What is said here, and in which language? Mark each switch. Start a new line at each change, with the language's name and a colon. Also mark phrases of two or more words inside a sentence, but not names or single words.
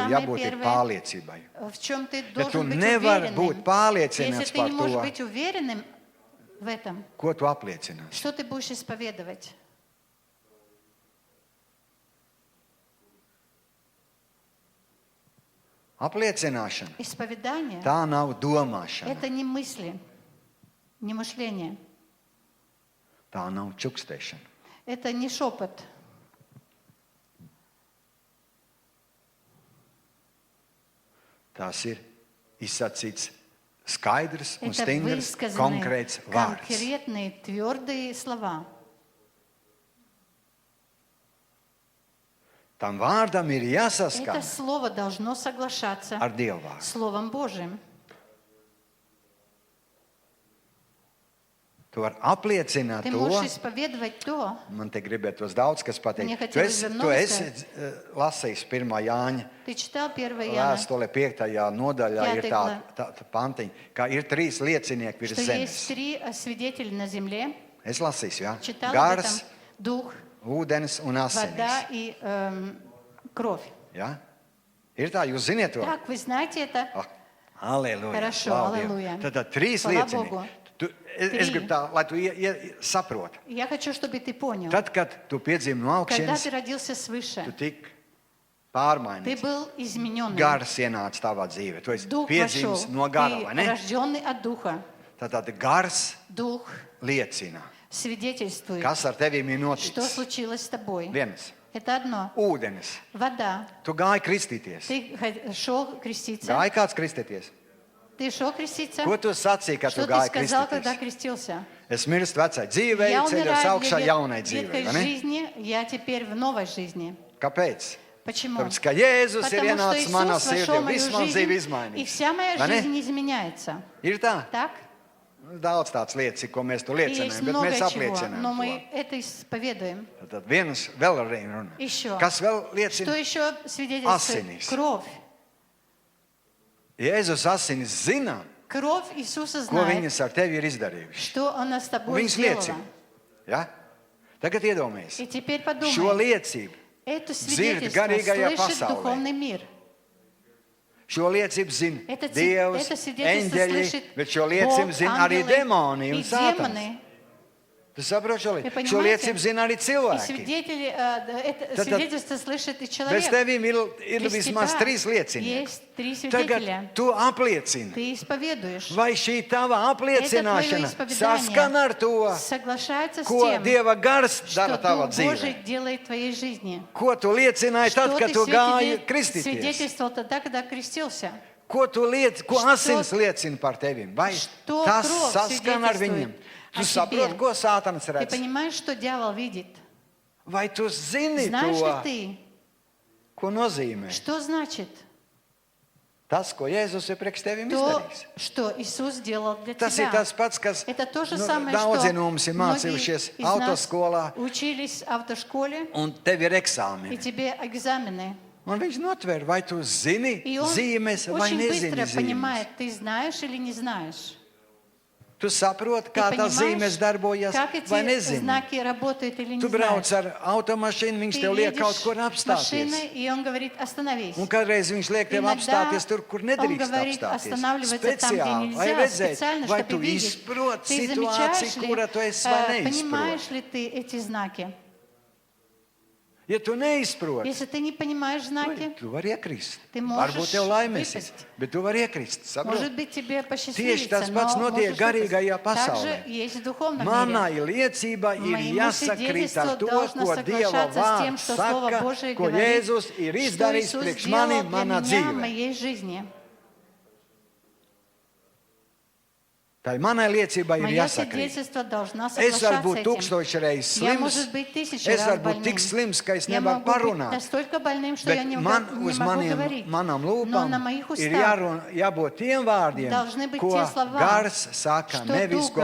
Russian: самое
Latvian: jābūt ir
Russian: первое.
Latvian: pārliecībai.
Russian: В чем ты
Latvian: Ja tu
Russian: должен быть
Latvian: nevari būt
Russian: уверенным.
Latvian: pārliecināts
Russian: Если ты
Latvian: par
Russian: не можешь
Latvian: to,
Russian: быть уверенным в этом,
Latvian: ko tu apliecināsi.
Russian: что ты будешь исповедовать?
Latvian: Apliecināšana.
Russian: Исповедание
Latvian: Tā nav domāšana.
Russian: это не мысли, не мышление,
Latvian: Tā nav čukstēšana.
Russian: это не шепот.
Latvian: Tās ir izsacīts skaidrs un
Russian: Это
Latvian: stingrs
Russian: высказанные,
Latvian: konkrēts vārds.
Russian: конкретные, твердые слова.
Latvian: Tam vārdam ir
Russian: Это
Latvian: jāsaskan
Russian: слово должно соглашаться
Latvian: ar Dievu vārdu.
Russian: с Словом Божьим.
Latvian: Tu vari apliecināt
Russian: Ты
Latvian: to.
Russian: можешь исповедовать то,
Latvian: Man te gribētos daudz kas
Russian: Мне
Latvian: pateikt.
Russian: хотелось бы
Latvian: Tu
Russian: много
Latvian: esi lasījis 1. Jāņa
Russian: ты читал 1 Иоанна,
Latvian: vēstule 5. nodaļā ir
Russian: Пятая
Latvian: tā pantiņa, ka ir 3 liecinieki virs
Russian: что есть
Latvian: zemes.
Russian: 3 свидетеля на земле.
Latvian: Es lasīšu, jā.
Russian: Читал об
Latvian: Gars,
Russian: этом. Дух,
Latvian: ūdens un
Russian: вода
Latvian: asinis.
Russian: и кровь.
Latvian: Ja? Ir tā, jūs ziniet to?
Russian: Так, вы знаете это?
Latvian: Halleluja.
Russian: Хорошо,
Latvian: Slavu Dievu.
Russian: halleluja.
Latvian: Tad 3
Russian: Слава
Latvian: liecinieki.
Russian: Богу.
Latvian: Es
Russian: Три.
Latvian: gribu tā, lai tu saproti.
Russian: Я хочу, чтобы ты понял.
Latvian: Tad, kad tu piedzīvi no
Russian: Когда
Latvian: augšas,
Russian: ты родился
Latvian: tu
Russian: свыше,
Latvian: tik
Russian: ты
Latvian: pārmainīts.
Russian: был измененный.
Latvian: Gars ienāca tavā dzīvē. Tu esi
Russian: Дух вошел.
Latvian: piedzīvis no gara, vai
Russian: Ты
Latvian: ne?
Russian: рожденный от Духа.
Latvian: Tad gars
Russian: Дух
Latvian: liecina,
Russian: свидетельствует,
Latvian: kas ar tevīm ir
Russian: что
Latvian: noticis.
Russian: случилось с тобой.
Latvian: Viens.
Russian: Это одно.
Latvian: Ūdenis.
Russian: Вода.
Latvian: Tu gāji kristīties.
Russian: Ты шел креститься.
Latvian: Gāji kāds kristēties?
Russian: Ты шел креститься.
Latvian: Ko tu sacīji, kad
Russian: Что
Latvian: tu
Russian: ты
Latvian: gāji
Russian: сказал, когда
Latvian: kristīties?
Russian: крестился?
Latvian: Es mirstu vecai dzīvei,
Russian: Я
Latvian: ceļos
Russian: умираю
Latvian: augšā
Russian: для
Latvian: jaunai dzīvei.
Russian: ветхой
Latvian: vai ne?
Russian: жизни, я теперь в новой жизни.
Latvian: Kāpēc?
Russian: Почему?
Latvian: Tāpēc, ka Jēzus ir
Russian: Потому что
Latvian: ienācis manā
Russian: Иисус вошел
Latvian: sirdī,
Russian: в мою
Latvian: viss man dzīve
Russian: жизнь, и
Latvian: izmainīja.
Russian: вся моя
Latvian: Vai ne?
Russian: жизнь изменяется.
Latvian: Ir tā?
Russian: Так?
Latvian: Daudz tādas lietas, ko mēs tur
Russian: И
Latvian: liecinām,
Russian: есть
Latvian: bet
Russian: много
Latvian: mēs
Russian: чего,
Latvian: apliecinām
Russian: но
Latvian: to.
Russian: мы это исповедуем.
Latvian: Tad vienas vēl ar vienu runu.
Russian: Еще.
Latvian: Kas vēl
Russian: Что
Latvian: liecina?
Russian: еще свидетельствует?
Latvian: Asinis.
Russian: Кровь.
Latvian: Jēzus asinis zina,
Russian: Кровь Иисуса
Latvian: ko
Russian: знает,
Latvian: viņas ar tevi ir izdarījuši.
Russian: что она с тобой
Latvian: Viņas
Russian: сделала.
Latvian: liecina. Ja? Tagad iedomājies.
Russian: И теперь
Latvian: Šo
Russian: подумай,
Latvian: liecību,
Russian: это
Latvian: Dzird
Russian: свидетельство
Latvian: garīgajā
Russian: слышит
Latvian: pasaulē.
Russian: духовный мир.
Latvian: šo liecību zina
Russian: Это
Latvian: Dievs,
Russian: свидетельство
Latvian: eņģeļi,
Russian: слышит
Latvian: bet šo
Russian: Бог,
Latvian: liecību zina arī
Russian: ангелы
Latvian: demoni
Russian: и
Latvian: un sātans.
Russian: демоны.
Latvian: Tu saproti šo
Russian: Вы
Latvian: liecību? Šo
Russian: понимаете?
Latvian: liecību zina arī
Russian: И
Latvian: cilvēki.
Russian: это
Latvian: Tad-
Russian: свидетельство слышит и
Latvian: Bez
Russian: человек.
Latvian: tevīm ir
Russian: Без
Latvian: vismaz
Russian: тебя
Latvian: trīs liecinieki.
Russian: есть три свидетеля.
Latvian: Tagad tu apliecini,
Russian: Ты исповедуешь.
Latvian: vai šī tava
Russian: Это твое
Latvian: apliecināšana
Russian: исповедание
Latvian: saskan ar to,
Russian: соглашается с
Latvian: ko
Russian: тем,
Latvian: Dieva gars dara
Russian: что
Latvian: tavā
Russian: Дух Божий
Latvian: dzīvē.
Russian: делает в твоей жизни.
Latvian: Ko tu liecināji tad,
Russian: Что
Latvian: kad
Russian: ты
Latvian: tu gāji kristīties?
Russian: свидетельствовал тогда, когда крестился?
Latvian: Ko
Russian: Что-
Latvian: asins liecina par tevim? Vai
Russian: Что
Latvian: tas
Russian: кровь
Latvian: saskan ar viņiem?
Russian: свидетельствует
Latvian: Tu
Russian: о
Latvian: saproti,
Russian: тебе?
Latvian: ko sātans
Russian: Ты
Latvian: redz?
Russian: понимаешь, что дьявол видит?
Latvian: Vai tu zini
Russian: Знаешь ли
Latvian: to,
Russian: ты,
Latvian: ko nozīmē
Russian: что значит
Latvian: tas, ko Jēzus ir priekš tevim
Russian: то,
Latvian: izdarījis?
Russian: что Иисус сделал для
Latvian: Tas ir
Russian: тебя?
Latvian: tas pats, kas
Russian: Это то же самое,
Latvian: daudzi
Russian: что
Latvian: no mums ir
Russian: многие
Latvian: mācījušies
Russian: из нас
Latvian: autoskolā,
Russian: учились в автошколе,
Latvian: un tev ir
Russian: и
Latvian: eksāmeni.
Russian: тебе экзамены.
Latvian: Un viņš notver, vai tu zini
Russian: И он
Latvian: zīmes vai
Russian: очень
Latvian: nezini
Russian: быстро
Latvian: zīmes.
Russian: понимает, ты знаешь или не знаешь.
Latvian: Tu saproti,
Russian: Ты
Latvian: kā tās
Russian: понимаешь,
Latvian: zīmes darbojas
Russian: как
Latvian: vai
Russian: эти
Latvian: nezini.
Russian: знаки работают или не
Latvian: Tu brauc
Russian: знаешь.
Latvian: ar automašīnu, viņš
Russian: Ты
Latvian: tev liek kaut
Russian: едешь
Latvian: kur
Russian: машиной,
Latvian: apstāties.
Russian: и он говорит, остановись.
Latvian: Un kādreiz viņš liek tev
Russian: Иногда
Latvian: apstāties tur, kur
Russian: он
Latvian: nedrīkst
Russian: говорит
Latvian: apstāties.
Russian: останавливаться там, где
Latvian: Speciāli, lai
Russian: нельзя,
Latvian: redzētu,
Russian: специально,
Latvian: vai
Russian: чтобы
Latvian: tu
Russian: видеть.
Latvian: izproti
Russian: Ты
Latvian: situāciju,
Russian: замечаешь ли,
Latvian: kura tu esi vai
Russian: понимаешь
Latvian: neizproti.
Russian: ли ты эти знаки?
Latvian: Ja tu neizproti,
Russian: Если ты не понимаешь знаки,
Latvian: tu vari iekrist.
Russian: Ты можешь
Latvian: Varbūt tev laimēsies,
Russian: выпасть.
Latvian: bet tu vari iekrist.
Russian: может
Latvian: Saproti?
Russian: быть, тебе
Latvian: Tieši
Russian: посчастливится,
Latvian: tas pats
Russian: но
Latvian: notiek
Russian: можешь
Latvian: garīgajā
Russian: выпасть.
Latvian: pasaulē.
Russian: Также есть в духовном мире.
Latvian: Manai liecībai ir
Russian: Моему
Latvian: jāsakrīt ar
Russian: свидетельству
Latvian: to,
Russian: должно
Latvian: ko Dieva
Russian: соглашаться с тем,
Latvian: vārds
Russian: что Слово
Latvian: saka,
Russian: Божие
Latvian: ko
Russian: говорит,
Latvian: Jēzus ir
Russian: что
Latvian: izdarījis
Russian: Иисус
Latvian: priekš
Russian: сделал
Latvian: mani
Russian: для
Latvian: manā
Russian: меня в
Latvian: dzīvē.
Russian: моей жизни.
Latvian: Tā ir manai liecībai ir
Russian: Мое
Latvian: jāsakrīt.
Russian: свидетельство должно
Latvian: Es varu
Russian: соглашаться
Latvian: būt
Russian: с
Latvian: tūkstoši reizes
Russian: этим. Я,
Latvian: slims,
Russian: может быть, 1000
Latvian: es
Russian: раз
Latvian: varu būt
Russian: больным.
Latvian: tik slims, ka es
Russian: Я
Latvian: nevaru
Russian: могу быть
Latvian: parunāt.
Russian: настолько больным, что я
Latvian: Bet
Russian: не
Latvian: man
Russian: могу
Latvian: uz manām
Russian: говорить. Но
Latvian: lūpām
Russian: на моих
Latvian: ir
Russian: устах
Latvian: jābūt tiem vārdiem,
Russian: должны быть
Latvian: ko
Russian: те слова,
Latvian: gars saka,
Russian: что
Latvian: nevis
Russian: Дух